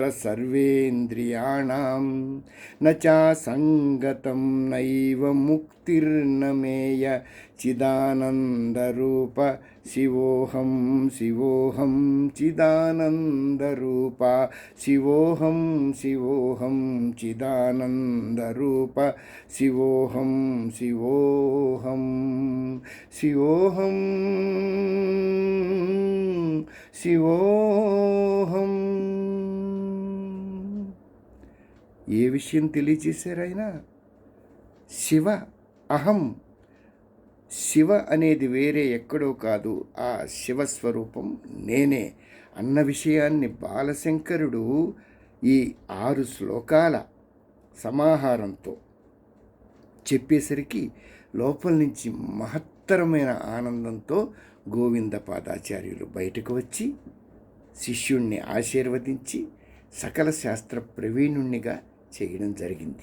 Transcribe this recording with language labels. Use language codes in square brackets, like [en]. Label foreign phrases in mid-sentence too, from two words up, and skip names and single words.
[sa] सर्वेन्द्रियाणां न चासङ्गतं नैव मुक्तिर्न मेय चिदानन्दरूप शिवोऽहं शिवोऽहं चिदानन्दरूप शिवोऽहं शिवोऽहं चिदानन्दरूप शिवोऽहं शिवोऽहं शिवोऽहं శివోహం. [te] ఏ విషయం తెలియజేశారు ఆయన? శివ అహం. శివ అనేది వేరే ఎక్కడో కాదు, ఆ శివస్వరూపం నేనే అన్న విషయాన్ని బాలశంకరుడు ఈ 6 శ్లోకాల సమాహారంతో చెప్పేసరికి లోపల నుంచి మహత్తరమైన ఆనందంతో గోవిందపాదాచార్యులు బయటకు వచ్చి శిష్యుణ్ణి ఆశీర్వదించి సకల శాస్త్ర ప్రవీణుణ్ణిగా చేయడం జరిగింది.